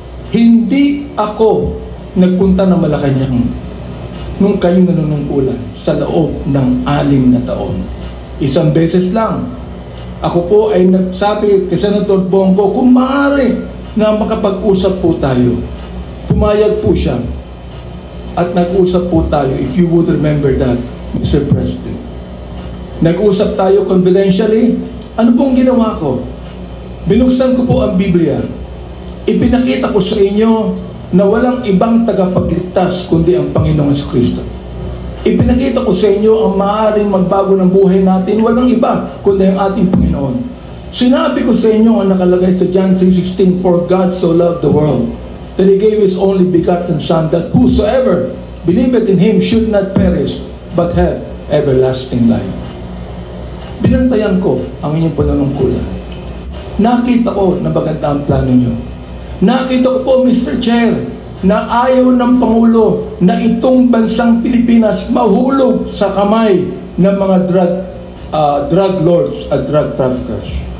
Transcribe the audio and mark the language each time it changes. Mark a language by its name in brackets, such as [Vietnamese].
[Filipino] Hindi ako nagpunta ng Malacanang nung kayo nanunungkulan sa loob ng 6 na taon. Isang beses lang. Ako po ay nagsabi kay Senator Bongo, kung maaari na makapag-usap po tayo. Pumayag po siya. At nag-usap po tayo, [English] if you would remember that, Mr. [Filipino] President. Nag-usap tayo confidentially. Ano pong ginawa ko? Binuksan ko po ang Biblia. Ipinakita ko sa inyo na walang ibang tagapagligtas kundi ang Panginoong Kristo. Ipinakita ko sa inyo ang maaaring magbago ng buhay natin, walang iba kundi ang ating Panginoon. Sinabi ko sa inyo ang nakalagay sa John 3:16, [English] for God so loved the world that He gave His only begotten Son, that whosoever believeth in Him should not perish but have everlasting life. [Filipino] Binantayan ko ang inyong panunungkulan. Nakita ko na maganda ang plano nyo. Nakita ko po, Mr. Chair, na ayaw ng Pangulo na itong bansang Pilipinas mahulog sa kamay ng mga drug lords at drug traffickers.